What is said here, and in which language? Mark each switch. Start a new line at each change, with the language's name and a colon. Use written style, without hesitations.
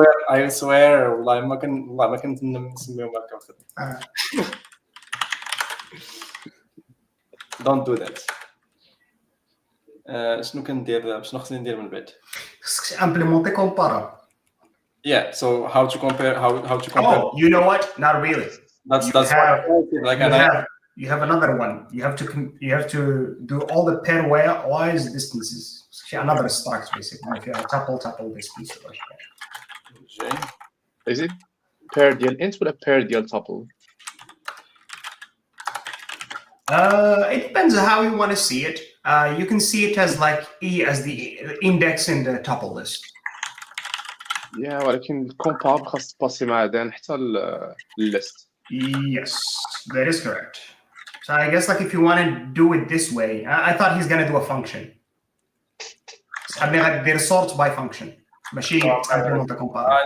English: I swear والله ما كنت نسميهم هكا. Don't do that.
Arabic: شنو كندير شنو خصني ندير من بعد؟ خصك امبليمونتي كومبارا.
English: Yeah, so how to compare how to compare. Oh, you know what? Not really. That's like you have another one. You have to do all the pairwise distances. Another stacks basically. If you have tuple distance. Is it pair ديال int ولا pair ديال tuple? It depends on how you want to see it. You can see it as like E as the index in the tuple list.
Arabic: Yeah, ولكن compare خاص تباسي مع دان حتى list.
English: Yes, that is correct. So I guess like if you want to do it this way, I thought he's gonna do a function. They're sort by function. ماشي implement a compare.